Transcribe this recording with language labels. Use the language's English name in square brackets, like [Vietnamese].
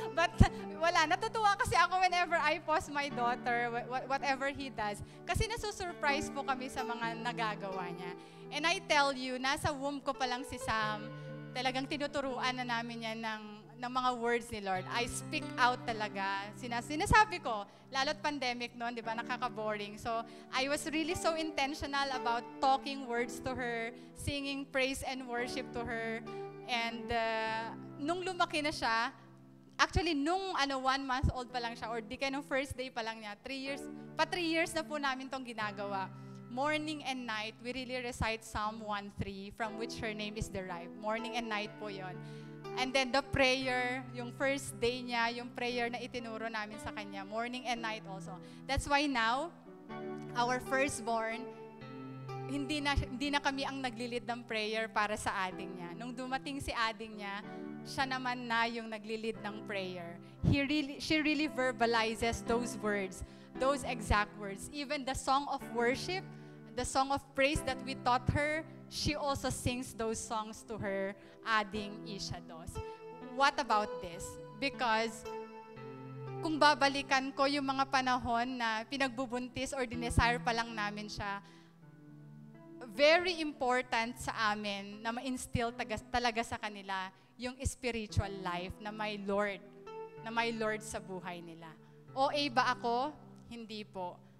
[English] But [Filipino] wala, natutuwa kasi ako [English] whenever I post my daughter, whatever he does. [Filipino] Kasi nasusurprise po kami sa mga nagagawa niya. [English] And I tell you, [Filipino] nasa womb ko pa lang si Sam, talagang tinuturuan na namin yan ng mga words ni Lord. [English] I speak out [Filipino] talaga. Sinasabi ko, lalo't pandemic noon, di ba, nakaka-boring. [English] So, I was really so intentional about talking words to her, singing praise and worship to her. [Filipino] And nung lumaki na siya, actually, nung 1 month old pa lang siya, or di kaya nung first day pa lang niya, 3 years na po namin tong ginagawa. [English] Morning and night, we really recite Psalm 1:3 from which her name is derived. Morning and night po yon. And then the prayer, yung first day niya, [Filipino] yung prayer na itinuro namin sa kanya, [English] morning and night also. That's why now, our firstborn, [Filipino] hindi na kami ang naglilid ng prayer para sa ading niya. Nung dumating si ading niya, siya naman na yung naglilid ng prayer. [English] She really verbalizes those words, those exact words. Even the song of worship, the song of praise that we taught her, she also sings those songs to her ading Ishados. What about this? Because [Filipino] kung babalikan ko yung mga panahon na pinagbubuntis or dinesire pa lang namin siya, very important sa amin na ma-instill talaga sa kanila yung spiritual life na may Lord sa buhay nila. OA ba ako? Hindi po.